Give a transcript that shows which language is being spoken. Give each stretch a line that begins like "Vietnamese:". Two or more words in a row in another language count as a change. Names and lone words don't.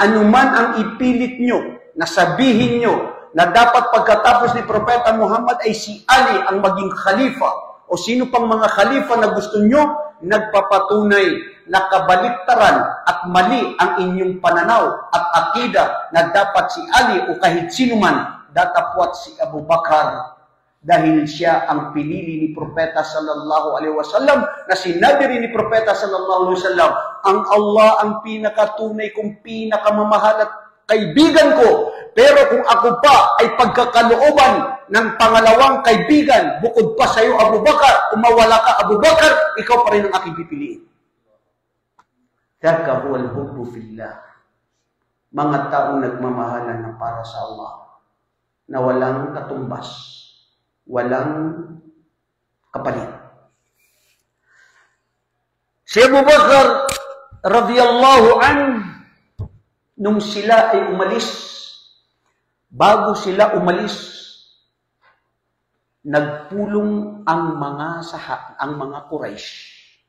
Filipino: anuman ang ipilit nyo, na sabihin nyo, na dapat pagkatapos ni Propeta Muhammad ay si Ali ang maging khalifa, o sino pang mga khalifa na gusto nyo, nagpapatunay na kabaliktaran at mali ang inyong pananaw at akida na dapat si Ali o kahit sino man datapwat si Abu Bakar dahil siya ang pinili ni Propeta
Arabic: صلى الله عليه وسلم,
Filipino: na sinabi rin ni Propeta
Arabic: صلى الله عليه وسلم,
Filipino: ang Allah ang pinakatunay kong pinakamamahal at kaibigan ko, pero kung ako pa ay pagkakalooban ng pangalawang kaibigan, bukod pa sa iyo Abu Bakar, kung mawala ka Abu Bakar, ikaw pa rin ang aking pipiliin.
Arabic: ذاك هو الحب في الله.
Filipino: Mga taong nagmamahalan na para sa Allah, na walang katumbas, walang kapalit. Si Abu Bakar
Arabic: رضي الله عنه,
Filipino: nung sila ay umalis, bago sila umalis, nagpulong ang mga Quraysh.